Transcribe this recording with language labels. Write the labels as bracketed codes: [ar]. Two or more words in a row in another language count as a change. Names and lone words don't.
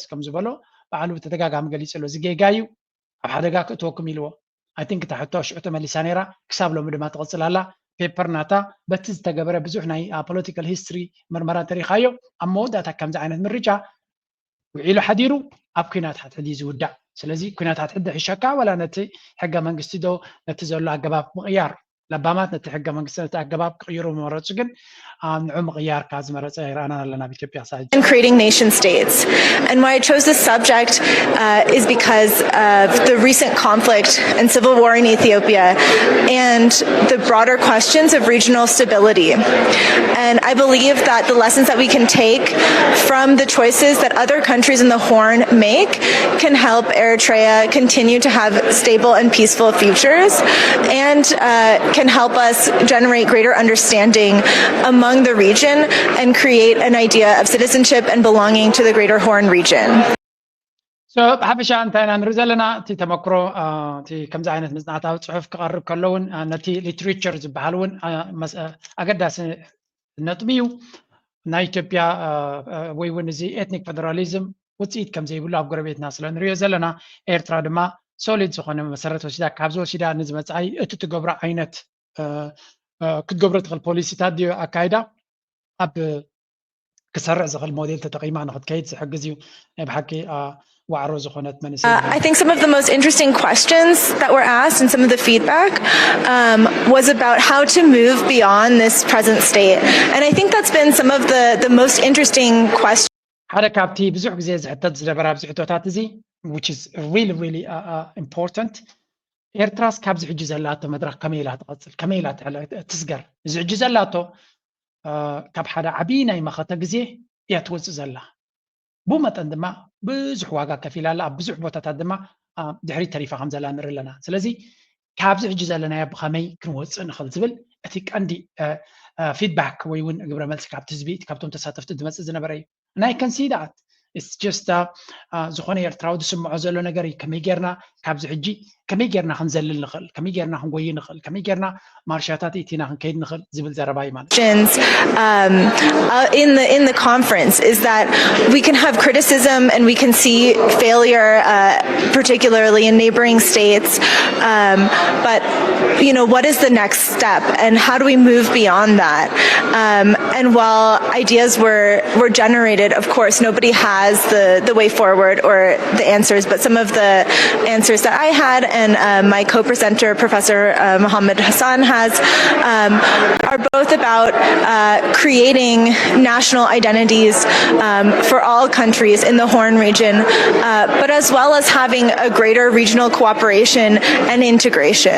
[ti] ከም ዝበሎ ባዕሉ ብተደጋጋሚ ገሊጹ ኣሎ ዝጌጋ እዩ ኣብ ሓደጋ ክእትወኩም ኢልዎ [en] I think [ti] እታ ሕቶ ሽዑ ተመሊሳ ነይራ ክሳብ ሎሚ ድማ ትቕፅል ኣላ ፔፐር ናታ በቲ ዝተገበረ ብዙሕ ናይ [en] political history [ti] ምርመራ እንተሪኻዮ ኣብ መወዳእታ ከምዚ ዓይነት ምርጫ ውዒሉ ሓዲሩ ኣብ ኩናት ሓድሕዲ ዝውዳእ ስለዚ ኩናት ሓድሕዲ ሕሸካ ወላ ነቲ ሕገ መንግስቲ ዶ ነቲ ዘሎ ኣገባብ ምቕያር ለባማት ነቲ ሕገ መንግስቲ ነቲ ኣገባብ ክቕይሩ መመረፁ ግን ንዑ ምቕያር ካ ዝመረፀ ይረአና ኣለና ብኢትዮጵያ ሳጅ [en] in creating nation states. And why I chose this subject is because of the recent conflict and civil war in Ethiopia and the broader questions of regional stability. And I believe that the lessons that we can take from the choices that other countries in the Horn make can help Eritrea continue to have stable and peaceful futures and can help us generate greater understanding among the region and create an idea of citizenship and belonging to the Greater Horn region. [ti] So ሓፈሻ እንታይና ንርኢ ዘለና እቲ ተመክሮ እቲ ከምዚ ዓይነት መፅናዕታዊ ፅሑፍ ክቐርብ ከለውን ነቲ ሊትሬቸር ዝበሃል እውን ኣገዳሲ ነጥቢ እዩ ናይ ኢትዮጵያ ወይ እውን እዚ [en] ethnic federalism [ti] ውፅኢት ከም ዘይብሉ ኣብ ጎረቤትና ስለ ንሪኦ ዘለና ኤርትራ ድማ ሶሊድ ዝኾነ መሰረት ወሲዳ ካብዚ ወሲዳ ንዝመፅኣይ እቲ ትገብሮ ዓይነት ክትገብሮ ትኽእል ፖሊሲታት ድዮ ኣካይዳ ኣብ ክሰርዕ ዝኽእል ሞዴል ተጠቒማ ንኽትከይድ ዝሕግዝ እዩ ናይ ብሓቂ ዋዕሮ ዝኾነት መንእሰይ [en] I think some of the most interesting questions that were asked and some of the feedback was about how to move beyond this present state. And I think that's been some of the most interesting questions. [ti] ሓደ ካብቲ ብዙሕ ግዜ ዝሕተት ዝነበረ ኣብዚ ሕቶታት እዚ [en] which is really important [ti] ኤርትራስ ካብዚ ሕጂ ዘላቶ መድረክ ከመይ ኢላ ትቐፅል ከመይ ኢላ ትስገር እዚ ሕጂ ዘላቶ ካብ ሓደ ዓብዪ ናይ መኸተ ግዜ እያ ትወፅእ ዘላ ብኡ መጠን ድማ ብዙሕ ዋጋ ከፍ ኢላ ኣላ ኣብ ብዙሕ ቦታታት ድማ ድሕሪት ተሪፋ ከም ዘላ ንርኢ ኣለና ስለዚ ካብዚ ሕጂ ዘለናዮ ብኸመይ ክንወፅእ ንኽእል ዝብል እቲ ቀንዲ ፊድባክ ወይ እውን ግብረ መልሲ ካብቲ ህዝቢ ካብቶም ተሳተፍቲ ዝመፅእ ዝነበረ እዩ [en] and I can see that it's just [ti] ዝኾነ ኤርትራዊ ዝስምዖ ዘሎ ነገር እዩ ከመይ ጌርና ካብዚ ሕጂ ከመይ ጌርና ክንዘልል ንኽእል ከመይ ጌርና ክንጎይ ንኽእል ከመይ ጌርና ማርሻታት ኢቲና ክንከይድ ንኽእል ዝብል ዘረባ እዩ ማለት [en] in the conference is that we can have criticism and we can see failure particularly in neighboring states but you know what is the next step and how do we move beyond that and while ideas were generated of course nobody has the way forward or the answers but some of the answers that I had and my co-presenter Professor Mohammed Hassan has are both about creating national identities for all countries in the Horn region but as well as having a greater regional cooperation and integration.